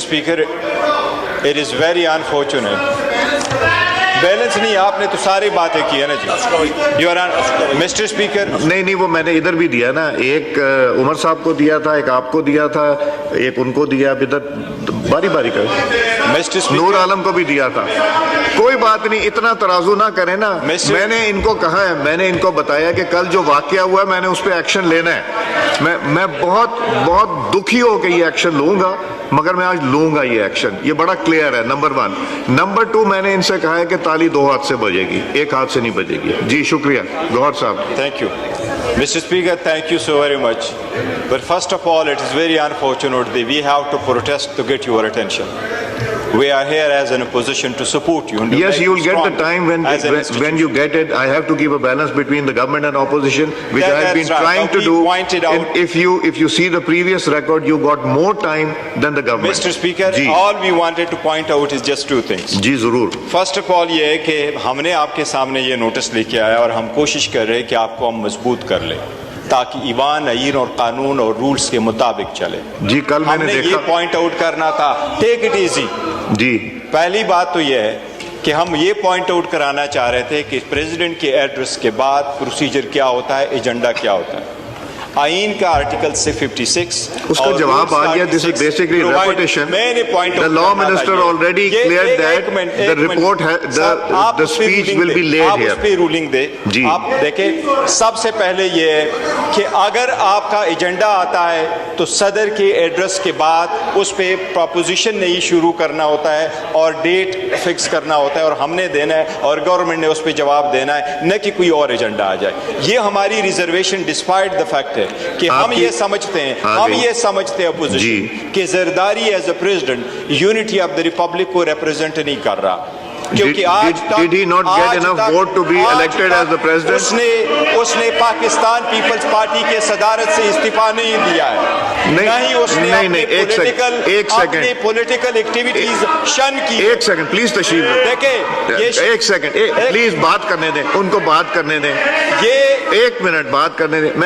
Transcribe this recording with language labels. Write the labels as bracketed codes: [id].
[en] Speaker, it is very unfortunate. [ur] Balance نہیں, آپ نے تو ساری باتیں کی ہے نا جی. [en] mister speaker, [ur] نہیں وہ میں نے ادھر بھی دیا نا, ایک عمر صاحب کو دیا تھا, ایک آپ کو دیا تھا, ایک ان کو دیا, ادھر باری باری کر نور عالم کو بھی دیا تھا. کوئی بات نہیں, اتنا ترازو نہ کریں نا. میں نے ان کو کہا ہے, میں نے ان کو بتایا کہ کل جو واقعہ ہوا ہے میں نے اس پہ ایکشن لینا ہے. میں بہت دکھی ہو کے یہ ایکشن لوں گا, مگر میں آج لوں گا یہ ایکشن. یہ بڑا کلیئر ہے, نمبر 1. نمبر 2, میں نے ان سے کہا ہے کہ تالی 2 ہاتھ سے بجے گی, 1 ہاتھ سے نہیں بجے گی. جی شکریہ. گوہر صاحب. [en] Thank you. Mr. Speaker, thank you so very much. But first of all, it is very unfortunate that we have to protest to get your attention. We are here as an opposition to support you. Yes, you will get the time when you get it. I have to keep a balance between the government and opposition, which I have been trying to do. And if you see the previous record, you got more time than the government. Mr. Speaker, all we wanted to point out is just 2 things. [ur] جی ضرور. [en] First of all [ur] یہ ہے کہ ہم نے آپ کے سامنے یہ نوٹس لے کے آیا اور ہم کوشش کر رہے ہیں کہ آپ کو ہم مضبوط کر لیں تاکہ ایوان, آئین اور قانون اور رولز کے مطابق چلے. جی کل میں نے دیکھا, یہ پوائنٹ آؤٹ کرنا تھا, [en] Take it easy. [ur] جی پہلی بات تو یہ ہے کہ ہم یہ پوائنٹ آؤٹ کرانا چاہ رہے تھے کہ پریزیڈنٹ کے ایڈریس کے بعد پروسیجر کیا ہوتا ہے, ایجنڈا کیا ہوتا ہے. آئین کا آرٹیکل 56 اس کا جواب آ گیا. [en] This is basically repetition. The law minister already cleared that the report, the speech will be laid here. [ur] آپ اس پہ رولنگ دے. آپ دیکھیں, سب سے پہلے یہ ہے کہ اگر آپ کا ایجنڈا آتا ہے تو صدر کے ایڈریس کے بعد اس پہ پروپوزیشن نہیں شروع کرنا ہوتا ہے اور ڈیٹ فکس کرنا ہوتا ہے اور ہم نے دینا ہے اور گورنمنٹ نے اس پہ جواب دینا ہے, نہ کہ کوئی اور ایجنڈا آ جائے. یہ ہماری ریزرویشن [en] despite the fact [ur] کہ ہم یہ سمجھتے ہیں اپوزیشن کہ Zardari [en] as a president unity of the republic [ur] کو ریپرزینٹ نہیں کر رہا, کیونکہ [en] Did he not get enough vote to be elected as the president? [ur] اس نے پاکستان پیپلز پارٹی کے صدارت سے استعفیٰ نہیں دیا ہے, نہ ہی اس نے اپنی پولیٹیکل ایکٹیویٹیز شن کی. ایک سیکنڈ پلیز تشریف دیکھیں, ایک سیکنڈ پلیز بات کرنے دیں, ان کو بات کرنے دیں, یہ 1 منٹ بات کرنے دیں.